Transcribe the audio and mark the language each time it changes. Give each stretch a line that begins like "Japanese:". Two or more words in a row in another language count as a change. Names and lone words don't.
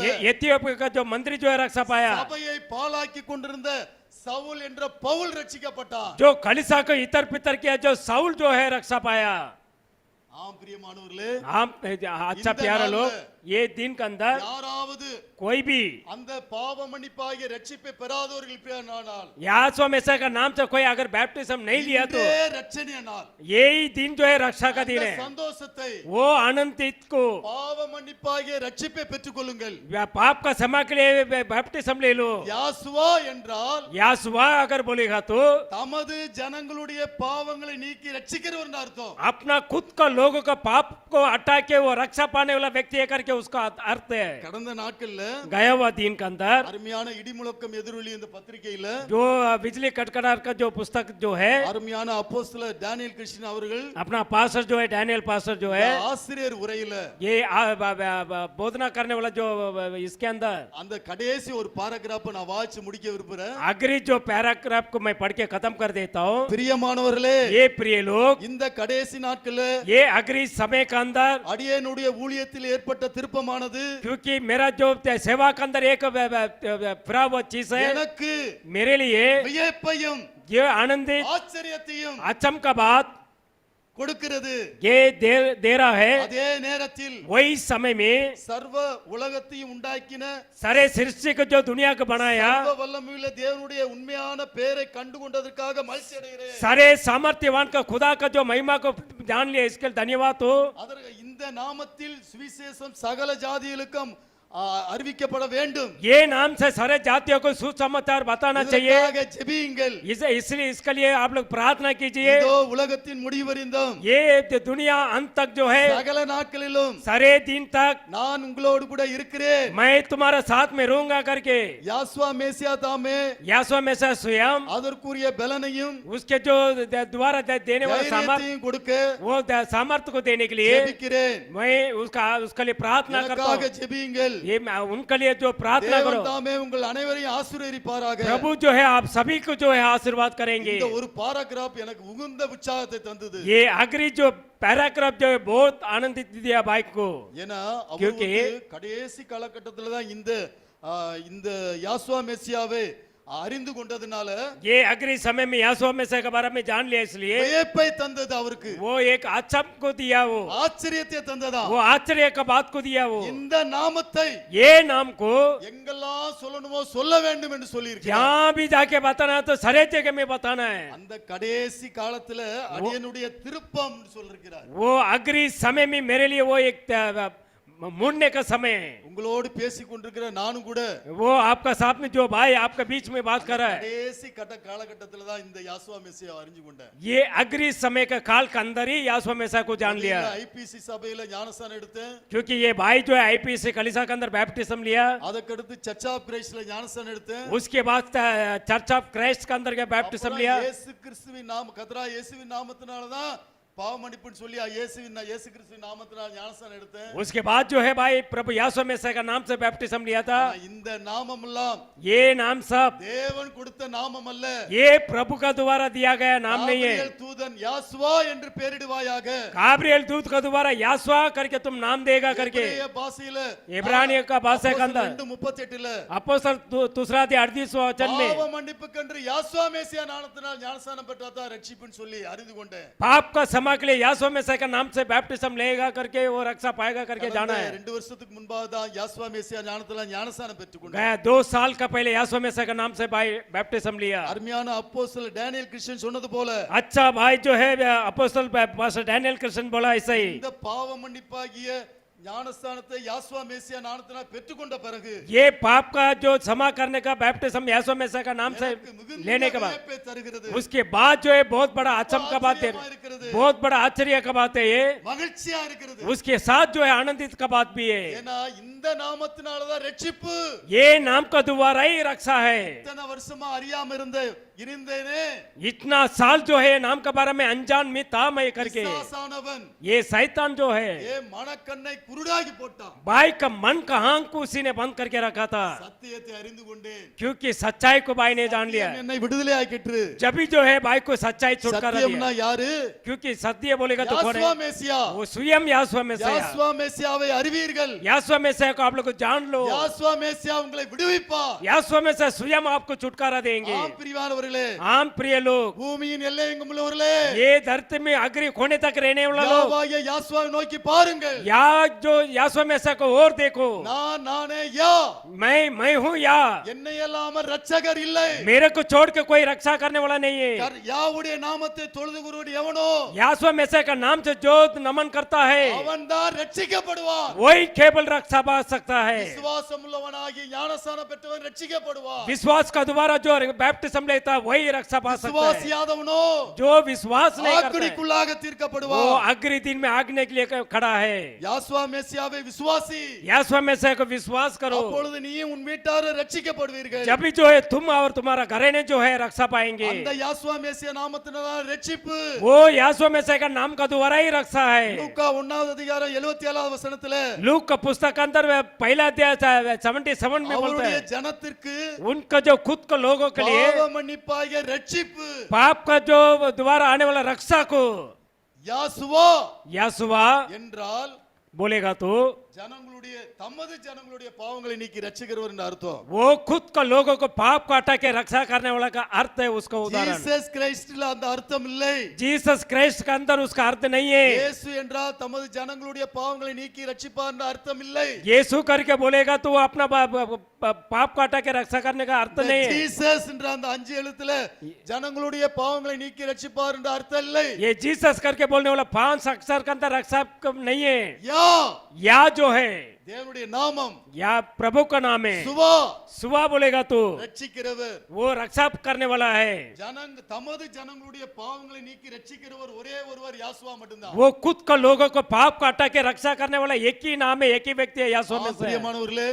Hindi: एथियोपिया का जो मंत्री जो है रक्षा पाया,
Tamil: சபையை பாழாக்கி கொண்டிருந்த சவுல் என்ற பவுல் ரட்சிக்கப்பட்டான்.
Hindi: जो कलीसिया को इतर पितर किया जो साउल जो है रक्षा पाया।
Tamil: ஆம் பிரியமானவர்களே,
Hindi: हम अच्छा
Tamil: இந்த
Hindi: प्यारा नाल लोग, में ये दिन के अंदर
Tamil: யாராவது
Hindi: कोई भी
Tamil: அந்த பாவ மன்னிப்பாகிய ரட்சிப்பை பெறாதவர்கள் பேரானால்
Hindi: यासों में से का नाम से कोई अगर बैप्टिज्म नहीं लिया तो
Tamil: இன்றே ரட்சணிய நாள்.
Hindi: यही दिन जो है रक्षा का दिन
Tamil: அந்த
Hindi: है,
Tamil: சந்தோஷத்தை
Hindi: वो आनंदित को
Tamil: பாவ மன்னிப்பாகிய ரட்சிப்பை பெற்றுக்கொள்ளுங்கள்.
Hindi: पाप का क्षमा के लिए बैप्टिज्म ले लो।
Tamil: யாசுவா என்றால்
Hindi: यासुआ अगर बोलेगा तो
Tamil: தமது ஜனங்களுடைய பாவங்களை நீக்கி ரட்சிக்கிறவர் அர்த்தம்.
Hindi: अपना खुद का लोगों का पाप को हटा के वो रक्षा पाने वाला व्यक्ति है करके उसका अर्थ है।
Tamil: கடந்த நாட்கள்ல
Hindi: गया हुआ दिन के अंदर
Tamil: அருமையான இடிமுழக்கம் எதிரொலி இந்த பத்திரிகையில
Hindi: जो बिजली कटकटार का जो पुस्तक जो है,
Tamil: அருமையான அப்போஸ்தலர் டேனியல் கிருஷ்ணன் அவர்கள்
Hindi: अपना पास्टर जो है डैनियल पास्टर जो है,
Tamil: ஆசிரியர் உரையில
Hindi: ये बोधना करने वाला जो इसके अंदर
Tamil: அந்த கடைசி ஒரு பாராகிராஃபை நான் வாசிச்சு முடிக்க விரும்புறேன்.
Hindi: अग्री जो पैराग्राफ को मैं पढ़ के खत्म कर देता हूँ।
Tamil: பிரியமானவர்களே,
Hindi: ये प्रिय लोग,
Tamil: இந்த கடைசி நாட்கள்ல
Hindi: ये अग्री समय के अंदर,
Tamil: அடியேனுடைய ஊழியத்தில் ஏற்பட்ட திருப்பமானது
Hindi: क्योंकि मेरा जो सेवा के अंदर एक फिरा हुआ चीज है,
Tamil: எனக்கு
Hindi: मेरे लिए
Tamil: வியப்பையும்
Hindi: ये आनंदित
Tamil: ஆச்சரியத்தையும்
Hindi: अचम का बात
Tamil: கொடுக்கிறது.
Hindi: ये दे रहा है।
Tamil: அதே நேரத்தில்
Hindi: वही समय में
Tamil: சர்வ உலகத்தையும் உண்டாக்கின
Hindi: सारे सृष्टि को जो दुनिया को बनाया,
Tamil: சர்வ வல்லமையுள்ள தேவனுடைய உண்மையான பெயரை கண்டு கொண்டதற்காக மகிழ்ச்சி அடைகிறேன்.
Hindi: सारे सामर्थ्यवान का खुदा का जो महिमा को जान लिया, इसके लिए धन्यवाद हो।
Tamil: அதற்கு இந்த நாமத்தில் சுவிசேஷம் சகல ஜாதிகளுக்கும் அறிவிக்கப்பட வேண்டும்.
Hindi: ये नाम से सारे जातियों को सुसमाचार बताना चाहिए,
Tamil: இதற்காக ஜெபியுங்கள்.
Hindi: इसलिए इसके लिए आप लोग प्रार्थना कीजिए।
Tamil: இதோ உலகத்தின் முடிவறிந்தும்
Hindi: ये दुनिया अंत तक जो है,
Tamil: சகல நாட்களிலும்
Hindi: सारे दिन तक
Tamil: நான் உங்களோடு கூட இருக்கிறேன்.
Hindi: मैं तुम्हारा साथ में रहूंगा करके
Tamil: யாசுவா மேசியா தாமே
Hindi: यासुआ में से स्वयं
Tamil: அதற்குரிய பலனையும்
Hindi: उसके जो द्वारा देने वाला सामर्थ्य,
Tamil: தைரியத்தையும் கொடுக்க
Hindi: वो सामर्थ्य को देने के लिए
Tamil: ஜெபிக்கிறேன்.
Hindi: मैं उसके लिए प्रार्थना करता
Tamil: எனக்காக
Hindi: हूँ।
Tamil: ஜெபியுங்கள்.
Hindi: ये उनके लिए जो प्रार्थना
Tamil: தேவன்
Hindi: करो,
Tamil: தாமே உங்கள் அனைவரையும் ஆசீர்வதிப்பாராக.
Hindi: प्रभु जो है आप सभी को जो है आशीर्वाद करेंगे।
Tamil: இந்த ஒரு பாராகிராஃப் எனக்கு உகுந்த உற்சாகத்தை தந்தது.
Hindi: ये अग्री जो पैराग्राफ जो है बहुत आनंदित दिया बाइक को,
Tamil: ஏன்னா
Hindi: क्योंकि
Tamil: அவருக்கு கடைசி காலகட்டத்துல தான் இந்த இந்த யாசுவா மெசியாவை அறிந்து கொண்டதுனால
Hindi: ये अग्री समय में यासोह में से के बारे में जान लिया, इसलिए
Tamil: வியப்பை தந்தது அவருக்கு,
Hindi: वो एक अचंभ को दिया,
Tamil: ஆச்சரியத்தை தந்ததா.
Hindi: वो आश्चर्य का बात को दिया। वो
Tamil: இந்த நாமத்தை
Hindi: ये नाम को
Tamil: எங்கெல்லாம் சொல்லணுமோ சொல்ல வேண்டும் என்று சொல்லியிருக்கிறார்.
Hindi: जहाँ भी जाके बताना है तो सारे जगह में बताना है।
Tamil: அந்த கடைசி காலத்துல அடியனுடைய திருப்பம் என்று சொல்லிருக்கிறார்.
Hindi: वो अग्री समय में मेरे लिए वो एक मुड़ने का समय है।
Tamil: உங்களோடு பேசிக் கொண்டிருக்கிற நானும் கூட
Hindi: वो आपका साथ में जो भाई आपके बीच में बात कर रहा है,
Tamil: கடைசி காலகட்டத்துல தான் இந்த யாசுவா மெசியா அறிஞ்சு கொண்டேன்.
Hindi: ये अग्री समय का काल के अंदर ही यासोह मेसा को जान लिया,
Tamil: ஐபிசி சபையில ஞானஸ்தானம் எடுத்தேன்.
Hindi: क्योंकि ये भाई जो है आईपीसी कलीसिया के अंदर बैप्टिज्म लिया,
Tamil: அதற்கடுத்து சர்ச் ஆஃப் கிரைஸ்ட்ல ஞானஸ்தானம் எடுத்தேன்.
Hindi: उसके बाद चर्च ऑफ क्राइस्ट के अंदर क्या बैप्टिज्म लिया।
Tamil: இயேசு கிறிஸ்துவின் நாம கத்ரா இயேசுவின் நாமத்தினால தான் பாவ மன்னிப்புன்னு சொல்லி இயேசு கிறிஸ்துவின் நாமத்தினால ஞானஸ்தானம் எடுத்தேன்.
Hindi: उसके बाद जो है भाई प्रभु यासोह मेसा का नाम से बैप्टिज्म लिया था।
Tamil: இந்த நாமம் எல்லாம்
Hindi: ये नाम सब
Tamil: தேவன் கொடுத்த நாமம் அல்ல,
Hindi: ये प्रभु का द्वारा दिया गया नाम नहीं है।
Tamil: गाब्रिएल தூதன் யாசுவா என்று பெயரிடுவாயாக.
Hindi: गाब्रिएल दूत का द्वारा यासुआ करके तुम नाम देगा करके
Tamil: எபிரேய பாஷையில
Hindi: इब्रानियों का भाषा के अंदर
Tamil: 2:38ல
Hindi: अपोस्तल दूसरा अध्याय 38वां वचन में
Tamil: பாவ மன்னிப்புக்கென்று யாசுவா மேசியா நாமத்தினால் ஞானஸ்தானம் பெற்றாதான் ரட்சிப்புன்னு சொல்லி அறிந்து கொண்டேன்.
Hindi: पाप का क्षमा के लिए यासुआ में का नाम से बैप्टिज्म लेगा करके वो रक्षा पाएगा करके जाना है।
Tamil: 2 வருஷத்துக்கு முன்பாக தான் யாசுவா மேசியா ஞானத்தினால் ஞானஸ்தானம் பெற்றுக்கொண்டேன்.
Hindi: गया 2 साल का पहले यासुआ में का नाम से भाई बैप्टिज्म लिया।
Tamil: அருமையான அப்போஸ்தலர் டேனியல் கிறிஸ்டியன் சொன்னது போல
Hindi: अच्छा भाई जो है अपोस्तल पास्टर डैनियल कृष्ण बोला ऐसा ही,
Tamil: இந்த பாவ மன்னிப்பாகிய ஞானஸ்தானத்தை யாசுவா மேசியா நாமத்தினால் பெற்றுக்கொண்ட பிறகு
Hindi: ये पाप का जो क्षमा करने का बैप्टिज्म यासुआ में का नाम से
Tamil: எனக்கு மிகுந்த
Hindi: लेने के बाद
Tamil: வியப்பை தருகிறது,
Hindi: उसके बाद जो है बहुत बड़ा अचंभ का बात है, बहुत बड़ा आश्चर्य का बात है ये।
Tamil: மகிழ்ச்சியா இருக்கிறது.
Hindi: उसके साथ जो है आनंदित का बात भी है,
Tamil: ஏன்னா இந்த நாமத்தினால தான் ரட்சிப்பு.
Hindi: ये नाम का द्वारा ही रक्षा है।
Tamil: இத்தனை வருஷமா அறியாம இருந்தேனே,
Hindi: इतना साल जो है नाम के बारे में अनजान में था मैं करके,
Tamil: பிசாசானவன்
Hindi: ये शैतान जो है
Tamil: ஏ மனக்கண்ணை குருடாகி போட்டான்.
Hindi: भाई का मन का आंख को उसी ने बंद करके रखा था,
Tamil: சத்தியத்தை அறிந்து கொண்டேன்,
Hindi: क्योंकि सच्चाई को भाई ने जान लिया।
Tamil: என்னை விடுதலை ஆக்கிற்று.
Hindi: जब भी जो है भाई को सच्चाई छुटकारा
Tamil: சத்தியம்னா
Hindi: दिया,
Tamil: யாரு?
Hindi: क्योंकि सत्य बोलेगा तो कौन
Tamil: யாசுவா
Hindi: है?
Tamil: மேசியா.
Hindi: वो स्वयं यासुआ में से,
Tamil: யாசுவா மேசியாவை அறிவீர்கள்.
Hindi: यासुआ में से को आप लोग को जान लो,
Tamil: யாசுவா மேசியா உங்களை விடுவிப்பார்.
Hindi: यासुआ में से स्वयं आपको छुटकारा देंगे।
Tamil: ஆம் பிரியமானவர்களே,
Hindi: आम प्रिय लोग,
Tamil: பூமியின் எல்லையெங்கும் உள்ளவர்களே,
Hindi: ये धरती में अग्री खोने तक रहने वाला लोग,
Tamil: யாவாகிய யாசுவாவை நோக்கி பாருங்கள்.
Hindi: या जो यासुआ में से को और देखो,
Tamil: நானே யா,
Hindi: मैं हूँ या,
Tamil: என்னை அல்லாமல் ரட்சகர் இல்லை.
Hindi: मेरे को छोड़ के कोई रक्षा करने वाला नहीं है।
Tamil: யாவுடைய நாமத்தை தொழுது கூறுவது எவனோ
Hindi: यासुआ में से का नाम से जो नमन करता है
Tamil: அவன்தான் ரட்சிக்கப்படுவான்.
Hindi: वही केवल रक्षा पा सकता है।
Tamil: விசுவாசம் உள்ளவனாகி ஞானஸ்நானம் பெற்றவன் ரட்சிக்கப்படுவான்.
Hindi: विश्वास का द्वारा जो बैप्टिज्म लेता है वही रक्षा पा सकता है।
Tamil: விசுவாசியாதவனோ
Hindi: जो विश्वास नहीं करता है,
Tamil: ஆக்கினைக்குள்ளாக
Hindi: वो
Tamil: தீர்க்கப்படுவான்.
Hindi: अग्नि दिन में आगने के लिए खड़ा है।
Tamil: யாசுவா மேசியாவை விசுவாசி,
Hindi: यासुआ में से को विश्वास करो,
Tamil: அப்பொழுது நீயும் உன் வீட்டாரும் ரட்சிக்கப்படுவீர்கள்.
Hindi: जब भी जो है तुम और तुम्हारा घरेने जो है रक्षा पाएंगे।
Tamil: அந்த யாசுவா மேசியா நாமத்தினால ரட்சிப்பு.
Hindi: वो यासुआ में से का नाम का द्वारा ही रक्षा है।
Tamil: லூக்கா 1வது அதிகாரம் 77வது வசனத்துல
Hindi: लूक का पुस्तक के अंदर पहला अध्याय 77 में बोलता
Tamil: அவருடைய
Hindi: है,
Tamil: ஜனத்திற்கு
Hindi: उनका जो खुद को लोगों के लिए
Tamil: பாவ மன்னிப்பாகிய ரட்சிப்பு
Hindi: पाप का जो द्वारा आने वाला रक्षा को
Tamil: யாசுவா
Hindi: यासुआ
Tamil: என்றால்
Hindi: बोलेगा तो
Tamil: ஜனங்களுடைய தமது ஜனங்களுடைய பாவங்களை நீக்கி ரட்சிக்கிறவர் என்று அர்த்தம்.
Hindi: वो खुद का लोगों को पाप को हटा के रक्षा करने वाला का अर्थ है उसका उदाहरण।
Tamil: ஜீசஸ் கிரைஸ்ட்ல அந்த அர்த்தம் இல்லை.
Hindi: जीसस क्राइस्ट का अंदर उसका अर्थ नहीं है।
Tamil: இயேசு என்றால் தமது ஜனங்களுடைய பாவங்களை நீக்கி ரட்சிப்பார் என்ற அர்த்தம் இல்லை.
Hindi: यीशु करके बोलेगा तो वो अपना पाप को हटा के रक्षा करने का अर्थ नहीं है।
Tamil: ஜீசஸ் என்ற அந்த 5 எழுத்துல ஜனங்களுடைய பாவங்களை நீக்கி ரட்சிப்பார் என்ற அர்த்தம் இல்லை.
Hindi: ये जीसस करके बोलने वाला 5 अक्षर के अंदर रक्षा नहीं है।
Tamil: யா
Hindi: जो है
Tamil: தேவனுடைய நாமம்,
Hindi: या प्रभु का नाम है।
Tamil: சுவா
Hindi: सुबह बोलेगा तो
Tamil: ரட்சிக்கிறவர்.
Hindi: वो रक्षा करने वाला है।
Tamil: தமது ஜனங்களுடைய பாவங்களை நீக்கி ரட்சிக்கிறவர் ஒரே ஒருவர் யாசுவா மட்டும்தான்.
Hindi: वो खुद का लोगों को पाप को हटा के रक्षा करने वाला एक ही नाम है, एक ही व्यक्ति है यासुआ में से।
Tamil: பிரியமானவர்களே,